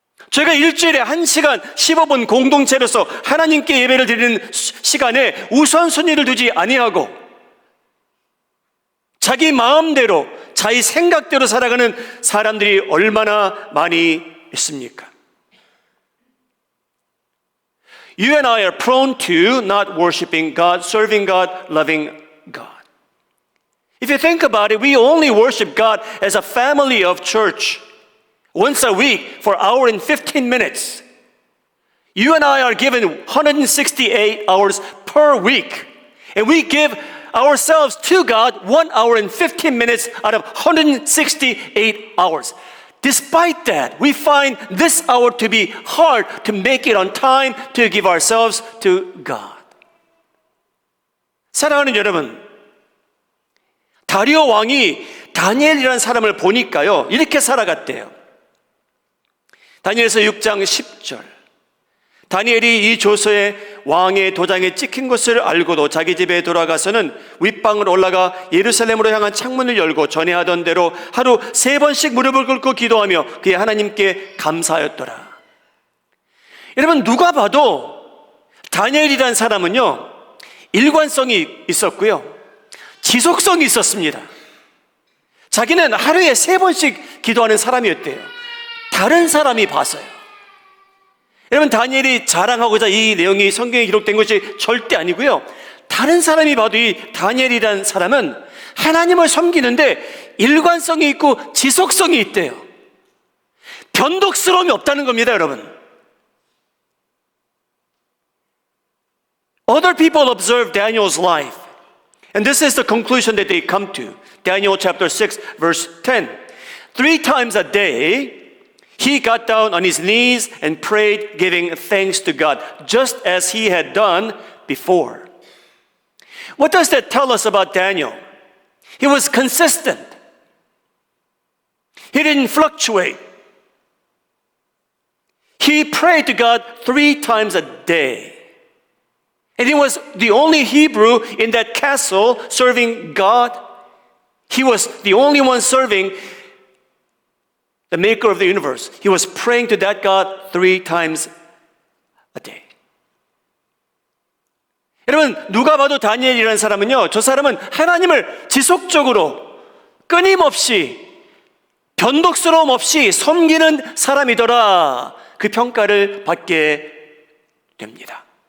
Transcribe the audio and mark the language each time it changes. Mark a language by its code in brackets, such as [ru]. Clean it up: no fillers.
[ko] 저희가 일주일에 1시간 15분 공동체로서 하나님께 예배를 드리는 시간에 우선순위를 두지 아니하고 자기 마음대로 자기 생각대로 살아가는 사람들이 얼마나 많이 있습니까? [en] You and I are prone to not worshiping God, serving God, loving God. If you think about it, we only worship God as a family of church once a week for an hour and 15 minutes. You and I are given 168 hours per week. And we give ourselves to God 1 hour and 15 minutes out of 168 hours. Despite that, we find this hour to be hard to make it on time to give ourselves to God. [ko] 사랑하는 여러분, 다리오 왕이 다니엘이라는 사람을 보니까요, 이렇게 살아갔대요. 다니엘서 6장 10절. 다니엘이 이 조서에 왕의 도장에 찍힌 것을 알고도 자기 집에 돌아가서는 윗방으로 올라가 예루살렘으로 향한 창문을 열고 전에 하던 대로 하루 3번씩 무릎을 꿇고 기도하며 그의 하나님께 감사하였더라. 여러분, 누가 봐도 다니엘이라는 사람은요, 일관성이 있었고요, 지속성이 있었습니다. 자기는 하루에 3번씩 기도하는 사람이었대요. 다른 사람이 봐서요. 여러분, 다니엘이 자랑하고자 이 내용이 성경에 기록된 것이 절대 아니고요, 다른 사람이 봐도 이 다니엘이라는 사람은 하나님을 섬기는데 일관성이 있고 지속성이 있대요. 변덕스러움이 없다는 겁니다, 여러분. [en] Other people observe Daniel's life, and this is the conclusion that they come to. Daniel chapter 6, verse 10. 3 times a day, he got down on his knees and prayed, giving thanks to God, just as he had done before. What does that tell us about Daniel? He was consistent. He didn't fluctuate. He prayed to God 3 times a day. And he was the only Hebrew in that castle serving God. He was the only one serving the maker of the universe. He was praying to that God 3 times a day. [ko] 여러분, 누가 봐도 다니엘이라는 사람은요, 저 사람은 하나님을 지속적으로 끊임없이 변덕스러움 없이 섬기는 사람이더라, 그 평가를 받게 됩니다.